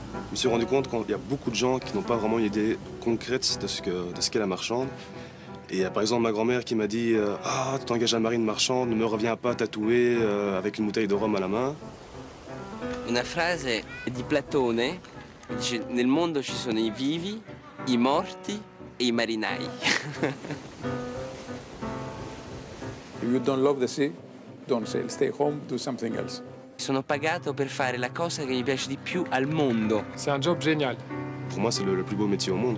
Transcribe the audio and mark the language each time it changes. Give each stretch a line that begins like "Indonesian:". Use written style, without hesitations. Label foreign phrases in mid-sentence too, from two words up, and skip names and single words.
French: me suis rendu compte qu'il y a beaucoup de gens qui n'ont pas vraiment une idée concrète de ce qu'est la marchande. Et par exemple, ma grand-mère qui m'a dit « Ah, tu t'engages à la marine marchande, ne me reviens pas tatoué avec une bouteille de rhum à la main ».
Italian: Una frase di Platone dice: nel mondo ci sono i vivi, i morti e i marinai.
English: If you don't love the sea, don't sail. Stay home, do something else.
Italian: Sono pagato per fare la cosa che mi piace di più al mondo.
French: C'est un job génial. Pour moi, c'est le plus beau métier au monde.